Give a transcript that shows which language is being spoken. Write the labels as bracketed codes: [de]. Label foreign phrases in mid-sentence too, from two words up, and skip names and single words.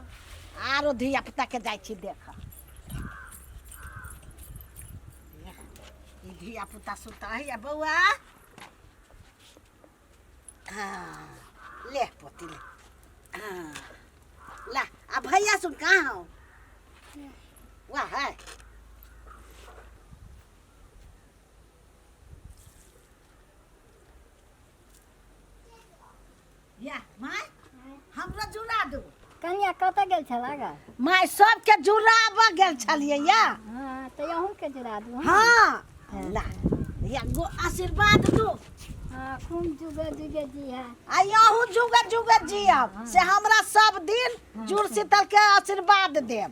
[mai] आरो धिया पुता के जाइ छी देख धिया पुता सुता है बउआ हाँ ले पोती ले हाँ ला अब भैया सुन कहाँ हो वाह है या माय हमरा जुड़ा दो कनिया कतऽ गेल छला गा माय सबके जुड़ाब गेल छलिए या हाँ तो अहूँ के जुड़ा दू हाँ ला या गो आशीर्वाद दो हाँ खूब जुगे जुगे जी है आ यहू जुगे जुगे जियब से हमरा सब दिन जुड़ शीतल के आशीर्वाद देब